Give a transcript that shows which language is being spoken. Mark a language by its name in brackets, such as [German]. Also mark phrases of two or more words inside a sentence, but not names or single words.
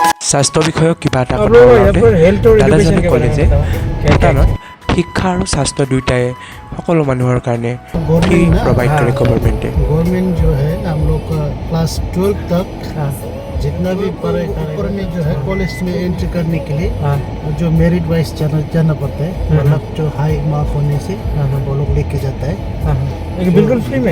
[Assamese] স্বাস্থ্য বিষয়ক কিবা এটা কথা ওলাওঁতে দাদাজনে ক'লে যে ভূটানত শিক্ষা আৰু স্বাস্থ্য দুয়োটাই সকলো মানুহৰ কাৰণে [English] free provide [Assamese] কৰে গভৰ্ণমেণ্টে। [Hindi] गवर्नमेंट जो है हम लोग का क्लास 12 तक जितना भी पढ़े ऊपर में जो है कॉलेज में एंट्री करने के लिए जो [English] merit wise [Hindi] जाना पड़ता है, मतलब जो [English] high mark [Hindi] होने से वो लोग लेके जाता है, बिल्कुल फ्री में।